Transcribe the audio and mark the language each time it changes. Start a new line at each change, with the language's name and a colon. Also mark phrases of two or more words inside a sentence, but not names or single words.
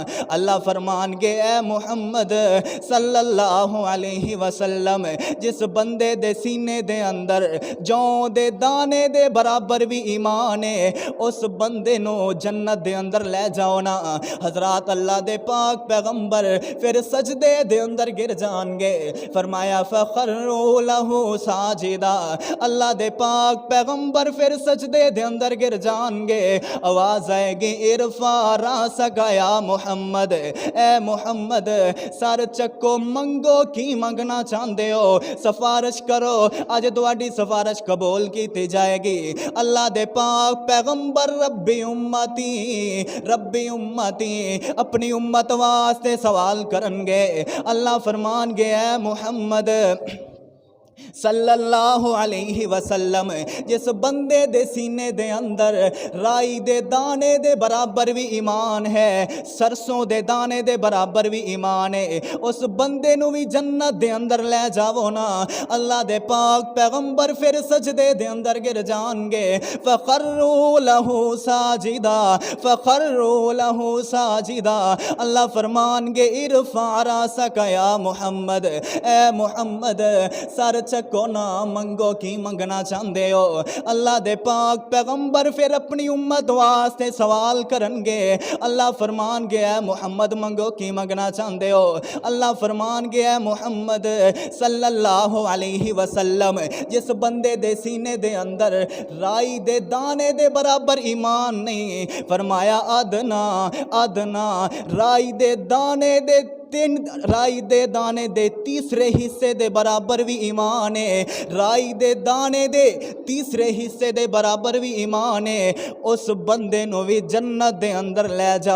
Punjabi: اللہ فرمان گے اے محمد
Arabic: صلی اللہ علیہ وسلم
Punjabi: جس بندے دے سینے دے اندر جوں دے دانے دے برابر بھی ایمان ہے اس بندے نو جنت دے اندر لے جاؤ نا۔ حضرات اللہ دے پاک پیغمبر پھر سجدے دے اندر گر جان گے، فرمایا
Arabic: فخروا لہو ساجدا،
Punjabi: اللہ دے پاک پیغمبر پھر سجدے دے اندر گر جائیں گے. آواز آئے گی
Arabic: ارفع رأسك يا محمد,
Punjabi: اے محمد سر چکو، منگو کی منگنا چاہتے ہو، سفارش کرو، اج تہاڈی سفارش قبول کی جائے گی. اللہ دے پاک پیغمبر
Arabic: ربي أمتي
Punjabi: اپنی امت واسطے سوال کرنگے. اللہ فرمان گیا محمد
Arabic: صلى الله عليه وسلم,
Punjabi: جس بندے دے سینے دے اندر رائی دے دانے دے برابر بھی ایمان ہے، سرسوں دے دانے دے برابر بھی ایمان ہے، اس بندے نوں بھی جنت دے اندر لے جاوو نا. اللہ دے پاک پیغمبر پھر سجدے دے اندر گر جائیں گے.
Arabic: فخروا له ساجدا، فخروا له ساجدا.
Punjabi: اللہ فرمانگے
Arabic: ارفع رأسك يا محمد,
Punjabi: اے محمد سر چکو نا، منگو کی منگنا چاہتے ہو. اللہ دے پاک پیغمبر پھر اپنی امت واسطے سوال کرنگے. اللہ فرمان گیا محمد منگو کی منگنا چاہتے ہو. اللہ فرمان گیا محمد
Arabic: صلى الله عليه وسلم,
Punjabi: جس بندے دے سینے دے اندر رائی دے دانے دے برابر ایمان نہیں، فرمایا ادنیٰ ادنیٰ رائی دے دانے دے رائی دے دانے دے تیسرے حصے دے برابر بھی ایمان ہے، رائی دے دانے دے تیسرے حصے دے برابر بھی ایمان ہے، اس بندے نوں بھی جنت دے اندر لے جاؤ.